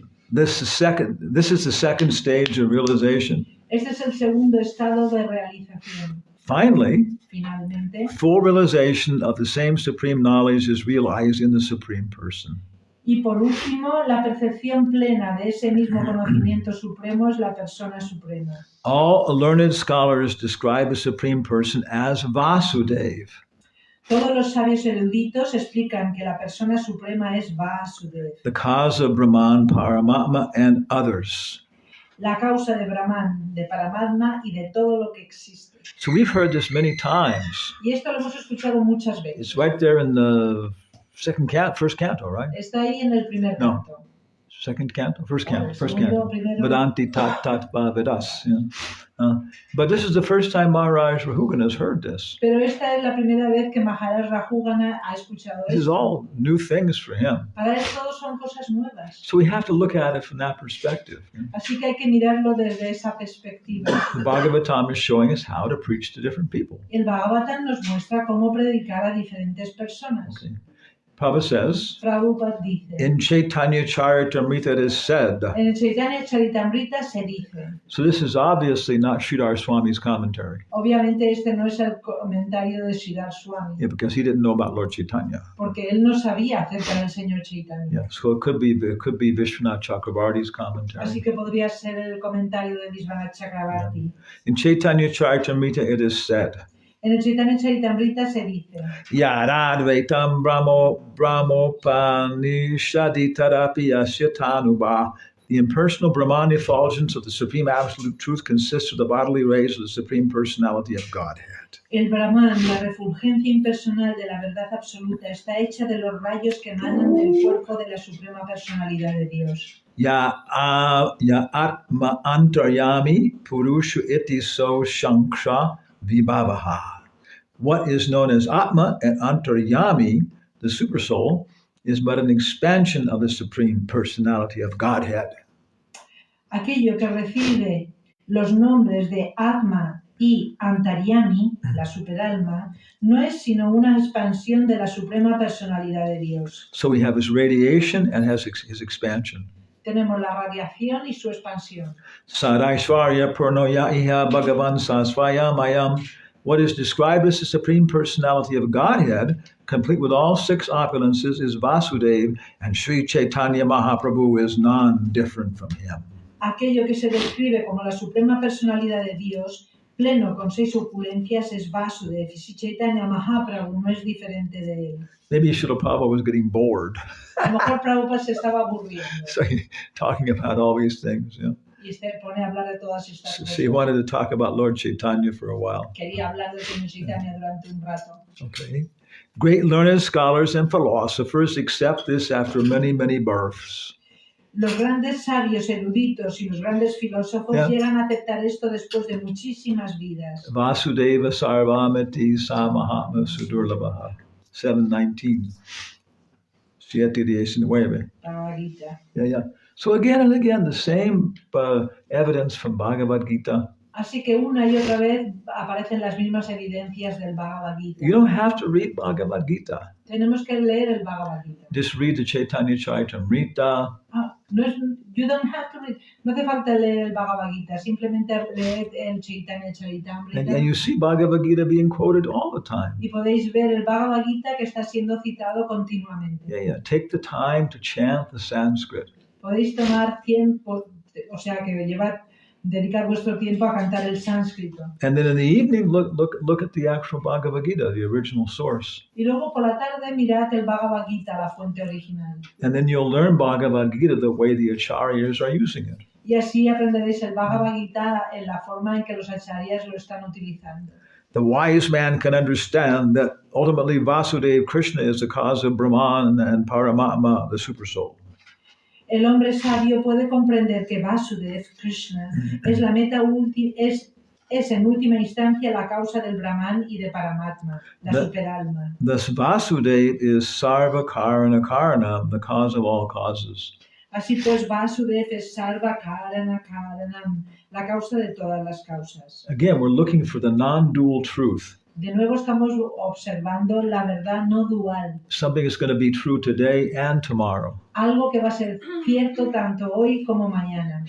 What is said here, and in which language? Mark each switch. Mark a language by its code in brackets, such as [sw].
[en] This is the second stage of realization. [es] Este es el segundo estado de realización. [en] Finally, [es] Finalmente, [en] full realization of the same supreme knowledge is realized in the Supreme Person. [es] y por último, la percepción plena de ese mismo conocimiento supremo es la persona suprema. [en] All learned scholars describe the Supreme Person as Vasudev. [es] Todos los sabios eruditos explican que la persona suprema es Vasudev, [en] The cause of Brahman, Paramatma, and others. [es] la causa de Brahman, de Paramatma y de todo lo que existe. [en] So we've heard this many times. [es] Y esto lo hemos escuchado muchas veces. [en] It's right there in the first canto, right? [es] Está ahí en el primer [en] No. [es] canto. [en] Second canto, first Oh, canto, first [es] segundo, [en] canto. [es] primero. [sa] Vedanti tat vedas. [en] Yeah. But this is the first time Maharaj Rahugan has heard this. [es] Pero esta es la primera vez que Maharaj Rahugana ha escuchado [en] This is [es] esto. [en] all new things for him. [es] Para él todo son cosas nuevas. [en] So we have to look at it from that perspective. [es] Así que hay que mirarlo desde esa perspectiva. [en] The Bhagavatam is showing us how to preach to different people. [es] El Bhagavatam nos muestra cómo predicar a diferentes personas. [en] Okay. Prabhupada says, [es] Prabhupada dice, [en] in Chaitanya Charitamrita it is said. [es] en el Chaitanya Charitamrita se dice. [en] So this is obviously not Sridhar Swami's commentary, [es] Obviamente este no es el comentario de Sridhar Swami, [en] yeah, because he didn't know about Lord Chaitanya. [es] porque él no sabía acerca del Señor Chaitanya. [en] Yeah, so it could be Vishwanath Chakravarti's commentary. [es] Así que podría ser el comentario de Vishwanath Chakravarti. [en] In Chaitanya Charitamrita it is said, [es] En el Chaitanya Charitamrita se dice, [sa] Yaradvaitam Brahmopanishadi Tarapi Asyatanubha. [en] The impersonal Brahman effulgence of the Supreme Absolute Truth consists of the bodily rays of the Supreme Personality of Godhead. [es] el Brahman, la refulgencia impersonal de la verdad absoluta, está hecha de los rayos que emanan del cuerpo de la Suprema Personalidad de Dios. [sa] Ya Atma Antaryami Purushu Iti So Shanksha Vibhavaha. [en] What is known as Atma and Antaryami, the Supersoul, is but an expansion of the Supreme Personality of Godhead. [es] Aquello que recibe los nombres de Atma y Antaryami, la superalma, no es sino una expansión de la Suprema Personalidad de Dios. [en] So we have his radiation and has his expansion. [es] Tenemos la radiación y su expansión. [sa] Sadaishvarya Purnoya Iha Bhagavan Sasvayamayam. [en] What is described as the Supreme Personality of Godhead, complete with all six opulences, is Vasudev, and Sri Chaitanya Mahaprabhu is none different from him. [es] Aquello que se describe como la Suprema Personalidad de Dios, pleno con seis opulencias, es Vasudev, y Sri Chaitanya Mahaprabhu no es diferente de él. [en] Maybe Srila Prabhupada was getting bored. [es] A lo mejor Prabhupada se estaba aburriendo [en] So talking about all these things, you know. [es] y se pone a hablar de todas estas [en] So he [es] cosas. [en] wanted to talk about Lord Chaitanya for a while. [es] Quería hablar del Señor Chaitanya durante un rato. [en] Okay. Great learned scholars and philosophers accept this after many, many births. [es] Los grandes sabios eruditos y los grandes filósofos [en] Yeah. [es] llegan a aceptar esto después de muchísimas vidas. [sa] Vasudeva Sarvamiti Samahatma Sudurlabha. 719. 719. [en] Bhagavad Gita. Yeah. So again and again, the same evidence from Bhagavad Gita. [es] Así que una y otra vez aparecen las mismas evidencias del Bhagavad Gita. [en] You don't have to read Bhagavad Gita. [es] Tenemos que leer el Bhagavad Gita. [en] Just read the Chaitanya Charitamrita. You don't have to read. [es] No hace falta leer el Bhagavad Gita, simplemente leer el Chaitanya Charitamrita. [en] And you see Bhagavad Gita being quoted all the time. [es] Y podéis ver el Bhagavad Gita que está siendo citado continuamente. [en] Yeah. Take the time to chant the Sanskrit. [es] Podéis tomar tiempo, o sea que dedicar vuestro tiempo a cantar el sánscrito. [en] And then in the evening, look at the actual Bhagavad Gita, the original source. [es] Y luego por la tarde mirad el Bhagavad Gita, la fuente original. [en] And then you'll learn Bhagavad Gita the way the acharyas are using it. [es] Y así aprenderéis el Bhagavad Gita en la forma en que los acharyas lo están utilizando. [en] The wise man can understand that ultimately Vasudeva Krishna is the cause of Brahman and Paramatma, the Supersoul. [es] El hombre sabio puede comprender que Vasudev, Krishna, es la meta es en última instancia la causa del Brahman y de Paramatma, la superalma. [en] Thus Vasudeva is Sarva Karana Karana, the cause of all causes. [es] Así pues, Vasudev es Sarva Karana Karanam, la causa de todas las causas. [en] Again, we're looking for the non-dual truth. [es] De nuevo estamos observando la verdad no dual. [en] Something that's going to be true today and tomorrow. [es] Algo que va a ser cierto tanto hoy como mañana.